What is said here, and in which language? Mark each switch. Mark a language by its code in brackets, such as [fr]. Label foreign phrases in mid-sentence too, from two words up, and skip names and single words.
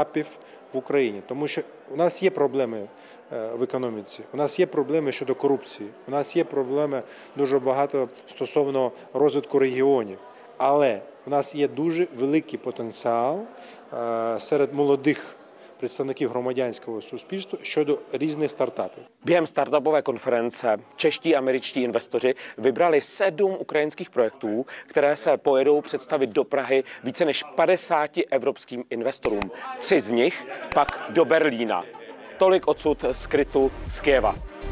[uk] Тому що у нас є проблеми в економіці. У нас є проблеми щодо корупції, у нас є проблеми дуже багато стосовно розвитку регіонів, але у нас є дуже великий потенціал серед молодих představníků громадянського суспільства щодо různých startupů. [cs] Během startupové konference čeští a američtí investoři vybrali 7 ukrajinských projektů, které se pojedou představit do Prahy více než 50 evropským investorům. 3 z nich pak do Berlína. Tolik odsud skrytu z Kyjeva.